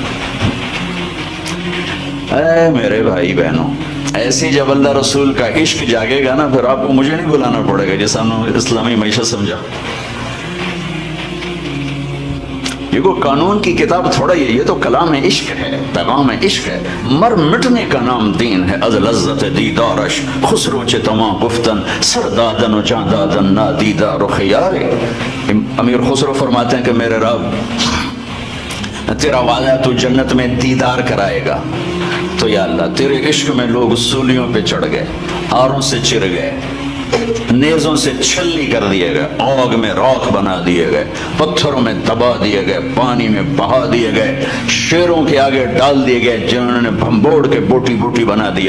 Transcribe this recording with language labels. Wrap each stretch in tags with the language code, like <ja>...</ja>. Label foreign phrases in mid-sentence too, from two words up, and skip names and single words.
<ur>اے میرے بھائی بہنوں، ایسی جب اللہ رسول کا عشق جاگے گا نا پھر آپ کو مجھے نہیں بلانا پڑے گا جیسا ہم نے اسلامی معیشت سمجھا. یہ کو قانون کی کتاب تھوڑا یہ تو کلام عشق ہے، پیغام عشق ہے. مر مٹنے کا نام دین ہے</ur> <fa>از لذت دیدارش خسرو چے تمام گفتن سر دادن و جان دادن نادیدہ رخ یارے.</fa> <ur>امیر خسرو فرماتے ہیں کہ میرے رب تیرا وعدہ تو جنت میں دیدار کرائے گا، تو یا اللہ تیرے عشق میں لوگ سولیوں پہ چڑھ گئے، آروں سے چر گئے، نیزوں سے چھلی کر دیے گئے، آگ میں راکھ بنا دیے گئے، پتھروں میں دبا دیے گئے، پانی میں بہا دیے گئے، شیروں کے آگے ڈال دیے گئے جنہوں نے بھمبوڑ کے بوٹی بوٹی بنا دیا.</ur>